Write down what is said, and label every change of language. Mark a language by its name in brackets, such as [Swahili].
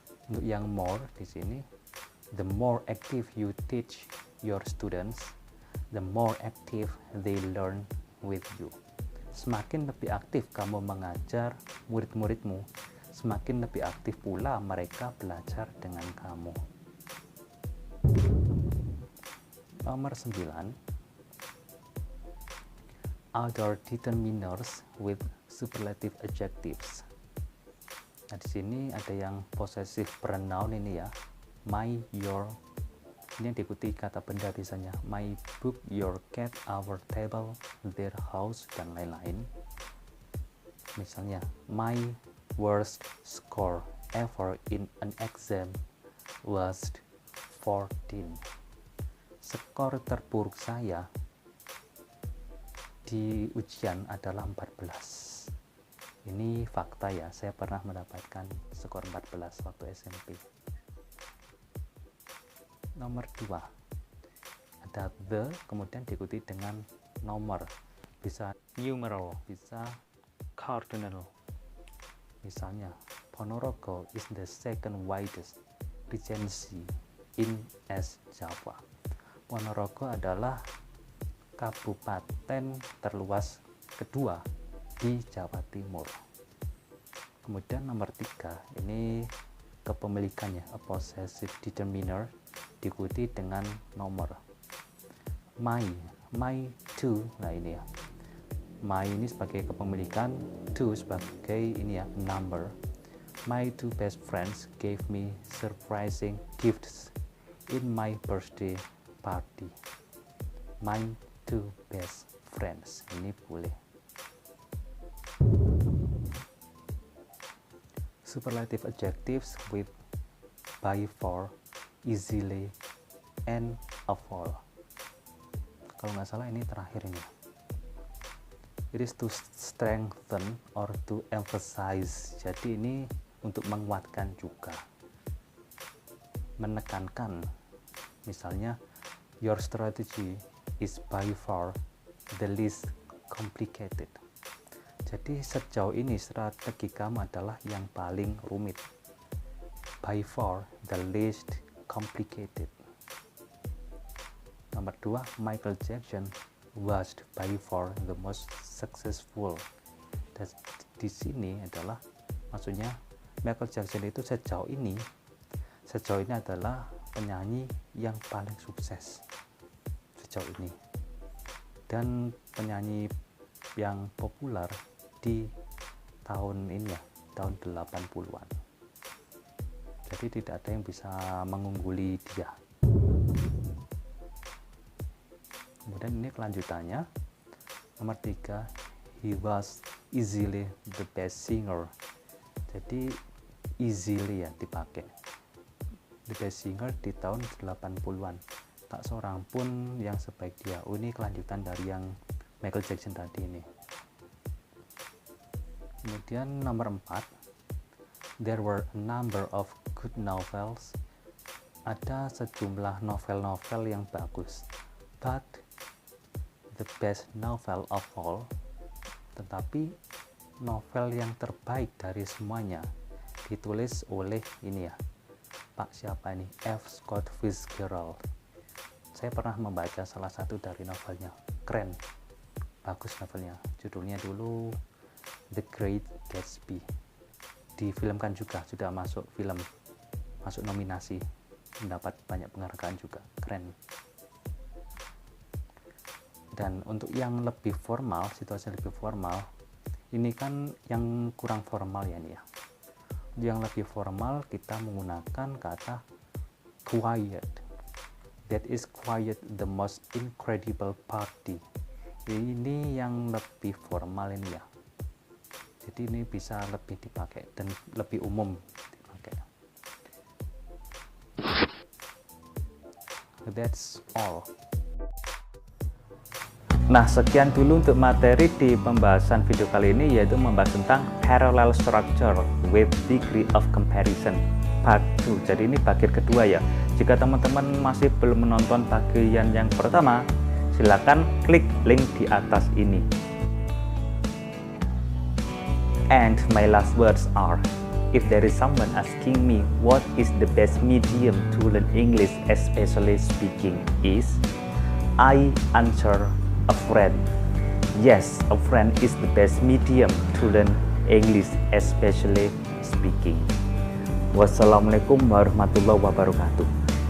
[Indonesian] Untuk yang [English] more [Indonesian] di sini, [English] the more active you teach your students, the more active they learn with you. [Indonesian] Semakin lebih aktif kamu mengajar murid-muridmu, semakin lebih aktif pula mereka belajar dengan kamu. Nomor 9, [English] other determiners with superlative adjectives. [Indonesian] Nah, di sini ada yang possessive pronoun ini ya. [English] My, your. [Indonesian] Ini yang diikuti kata benda biasanya. [English] My book, your cat, our table, their house, [Indonesian] dan lain-lain. Misalnya, [English] my worst score ever in an exam was 14. [Indonesian] Skor terburuk saya di ujian adalah 14. Ini fakta ya, saya pernah mendapatkan skor 14 waktu SMP. Nomor 2, ada the, kemudian diikuti dengan nomor, bisa numeral, bisa cardinal. Misalnya, [English] Ponorogo is the second widest regency in East Java. [Indonesian] Ponorogo adalah kabupaten terluas kedua di Jawa Timur. Kemudian nomor 3, ini kepemilikannya, [English] a possessive determiner, [Indonesian] diikuti dengan nomor. [English] My two, [Indonesian] nah ini ya. My ini sebagai kepemilikan, two sebagai ini ya, number. [English] My two best friends gave me surprising gifts in my birthday party. My two best friends, [Indonesian] ini boleh. [English] Superlative adjectives with by, for, easily, and of all. [Indonesian] Kalau nggak salah ini terakhir ini. [English] It is to strengthen or to emphasize. [Indonesian] Jadi ini untuk menguatkan juga, menekankan. Misalnya, [English] your strategy is by far the least complicated. [Indonesian] Jadi sejauh ini strategi kamu adalah yang paling rumit. [English] By far the least complicated. [Indonesian] Nomor 2, [English] Michael Jackson was by far the most successful. [Indonesian] Dan di sini adalah maksudnya Michael Jackson itu sejauh ini adalah penyanyi yang paling sukses sejauh ini dan penyanyi yang populer di tahun ini ya, tahun 80-an. Jadi tidak ada yang bisa mengungguli dia. Kemudian ini kelanjutannya, nomor 3, [English] he was easily the best singer. [Indonesian] Jadi easily ya dipakai, [English] the best singer [Indonesian] di tahun 80-an. Tak seorang pun yang sebaik dia. Ini kelanjutan dari yang Michael Jackson tadi ini. Kemudian nomor 4, [English] there were a number of good novels. [Indonesian] Ada sejumlah novel-novel yang bagus, [English] but the best novel of all, [Indonesian] tetapi novel yang terbaik dari semuanya ditulis oleh ini ya, Pak siapa ini, F. Scott Fitzgerald. Saya pernah membaca salah satu dari novelnya, keren, bagus novelnya. Judulnya dulu The Great Gatsby. Difilmkan juga, sudah masuk film masuk nominasi, mendapat banyak penghargaan juga, keren. Dan untuk yang lebih formal, situasi lebih formal, ini kan yang kurang formal ya nih ya. Yang lebih formal kita menggunakan kata quiet. [English] That is quiet the most incredible party. [Indonesian] Ini yang lebih formal ini ya. Jadi ini bisa lebih dipakai dan lebih umum dipakai. [English] That's all. [Indonesian] Nah, sekian dulu untuk materi di pembahasan video kali ini, yaitu membahas tentang [English] parallel structure with degree of comparison part 2. [Indonesian] Jadi ini bagian kedua ya. Jika teman-teman masih belum menonton bagian yang pertama, silakan klik link di atas ini. [English] And my last words are, if there is someone asking me what is the best medium to learn English, especially speaking, is, I answer a friend. Yes, a friend is the best medium to learn English, especially speaking. [Arabic] Wassalamualaikum warahmatullahi wabarakatuh.